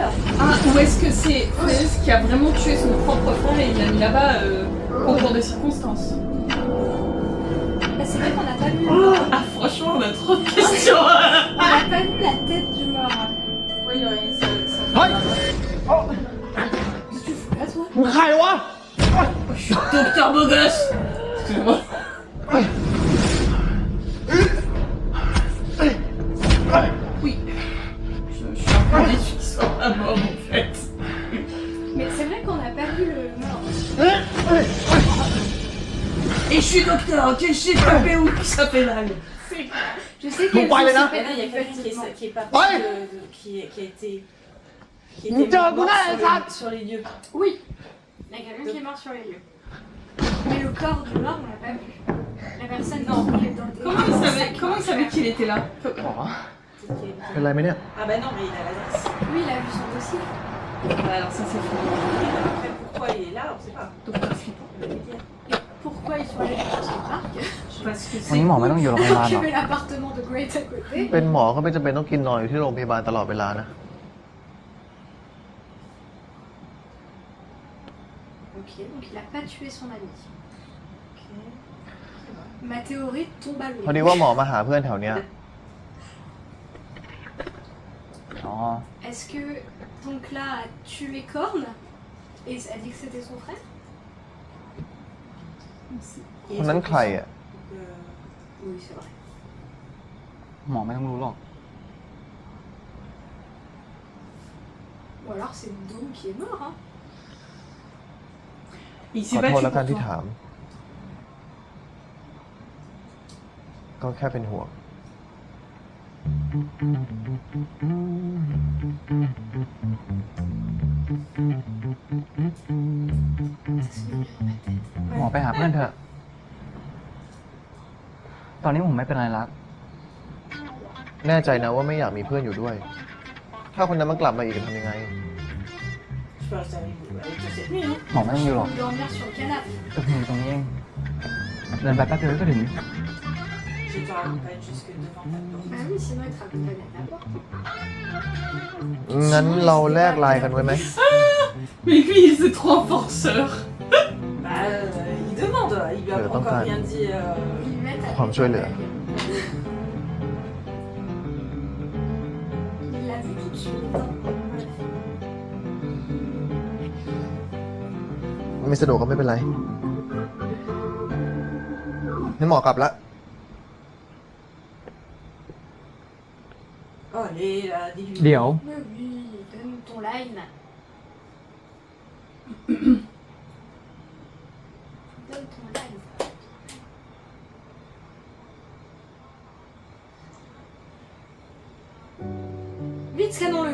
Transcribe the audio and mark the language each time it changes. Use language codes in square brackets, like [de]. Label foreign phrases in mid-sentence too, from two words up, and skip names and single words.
[fr] Ah, ou est-ce que c'est Fez qui a vraiment tué son propre frère et il l'a mis là-bas concours de circonstances? Bah, c'est vrai qu'on n'a pas vu. Ah, franchement, on a trop de questions. On n'a pas vu la tête du mort. Oui, il y aurait ça. [th] เฮ้ย [fr] Qu'est-ce que tu fous là, toi? [th] มึงใครวะ [fr] Je suis docteur beau gosse. Excuse-moi. Oui. Je suis un peu déçue qu'il soit pas mort en fait. Mais c'est vrai qu'on n'a pas vu le mort. Et je suis docteur, quel shit tapé où ça fait mal. C'est clair. Je sais qu'il y a Bon, allez, là. Mais là, il y a quelqu'un effectivement. qui est parti, Ouais. qui a été Une dame, mort là, sur les lieux. Oui. Il y a quelqu'un qui est mort sur les lieux. Mais le corps du mort, on l'a pas vu. La personne Non. qui est dans des... Comment il savait qu'il était là? [th] อ๋อ เป็นไรไหมเนี่ย [fr] Ah bah non, mais il a l'adresse. Lui, il a vu son dossier. Bah alors ça c'est fou. Après, pourquoi il est là, on sait pas. Docteur flippant. On va lui dire. Et pourquoi ils sont allés dans ce parc? Parce que [th] วันนี้หมอไม่ต้องอยู่โรงพยาบาล [fr] Alors [th] หร [fr] qu'il y [th] อ [fr] avait l'appartement de Great à côté. [th] เป็นหมอก็ไม่จำเป็นต้องกินนอนอยู่ที่โรงพยาบาลตลอดเวลานะ [fr] Ok, donc il a pas tué son ami. Ma théorie tombe à [th] พอดี [fr] l'eau. [th] ว่าหมอมาหาเพื่อนแถวเนี้ย อ๋อ [fr] Est-ce que donc là a tué Korn et a dit que c'était son frère? [th] คนนั้นใครอ่ะ [fr] Oui, c'est vrai. [th] หมอไม่ต้องรู้หรอก [fr] Ou alors c'est Dom qui est mort, hein? il [th] ข [fr] s'est [th] อ [fr] battu [th] โทษแล้วกัน [fr] pour [th] ที่ [fr] toi. [th] ถาม ก็แค่เป็นห่วง [fr] Bah [th] หมอไปหาเพื่อนเถอะ ตอนนี้ผมไม่เป็นไรแล้ว แน่ใจนะว่าไม่อยากมีเพื่อนอยู่ด้วย ถ้าคนนั้นมันกลับมาอีกจะทำยังไง [fr] Je peux rester avec vous, avec toi cette nuit, hein. [th] หมอไม่ต้องอยู่หรอก [fr] Dormir sur le canapé. [th] ตึกหนูตรงนี้เอง เดินไปแป๊บเดียวก็ถึง [fr] Je te raccompagne jusque devant ta porte. Ah oui, sinon il te raccompagne à ta porte. [th] งั้นเราแลกไลน์กันไว้ไหม [fr] Mais lui, c'est trop un forceur. Bah, il demande, il lui a Le encore temps rien dit. Ils mettent à [th] ความช่วยเหลือ [fr] Il l'a vu tout de suite. Hein. [th] ไม่สะดวกก็ไม่เป็นไรงั้นหมอกลับละ [fr] Oh, allez, là, dis-lui. [th] เดี๋ยว [fr] Mais oui, donne ton line. Donne ton line. Vite, scannons-le.